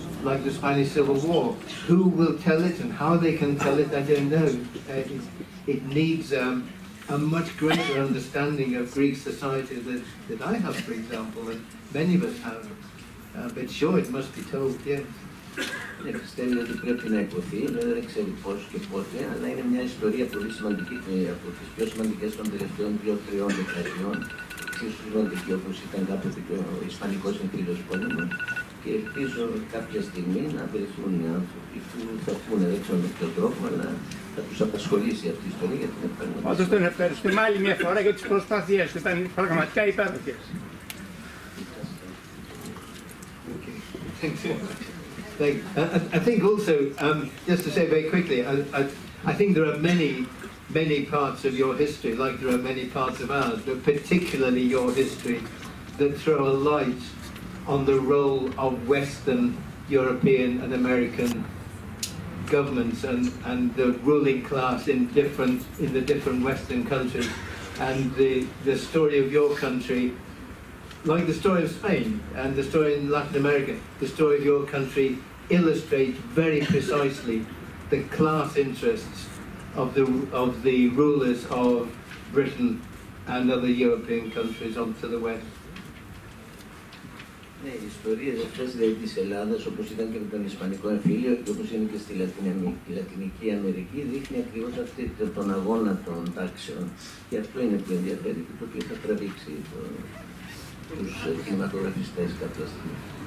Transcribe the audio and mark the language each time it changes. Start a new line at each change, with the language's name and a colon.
English: Like the Spanish Civil War. Who will tell it and how they can tell it, I don't know. It needs a much greater understanding of Greek society that I have, for example, and many of us have. But sure, it must be told, yes.
Greek: Πιστεύει ότι πρέπει να υποθεί, δεν ξέρει πώς και πότε, αλλά είναι μια ιστορία πολύ σημαντική, από τις πιο σημαντικές των τελευταίων 2-3 δεκαετιών, εξίσου σημαντική όπως ήταν κάποτε και ο Ισπανικός Εμφύλιος Πόλεμος, και ελπίζω κάποια στιγμή να βρεθούν οι άνθρωποι που θα πούνε, δεν ξέρω με ποιο τρόπο, αλλά θα τους απασχολήσει αυτή η ιστορία γιατί είναι πραγματικά. Όντως τον ευχαριστούμε άλλη μια φορά για τις προσπάθειές του, ήταν πραγματικά υπέροχες.
English: I think also, just to say very quickly, I think there are many parts of your history, like there are many parts of ours, but particularly your history, that throw a light on the role of Western European and American governments and the ruling class in the different Western countries. And the story of your country, like the story of Spain and the story in Latin America, the story of your country illustrates very precisely the class interests of the rulers of Britain and other European countries onto the West.
Greek: Ναι, οι ιστορίες αυτές δηλαδή της Ελλάδας, όπως ήταν και με τον Ισπανικό Εμφύλιο και όπως είναι και στη Λατινική Αμερική, δείχνει ακριβώς τον αγώνα των τάξεων. Και αυτό είναι που ενδιαφέρει και το οποίο θα τραβήξει τους κινηματογραφιστές κάποια στιγμή.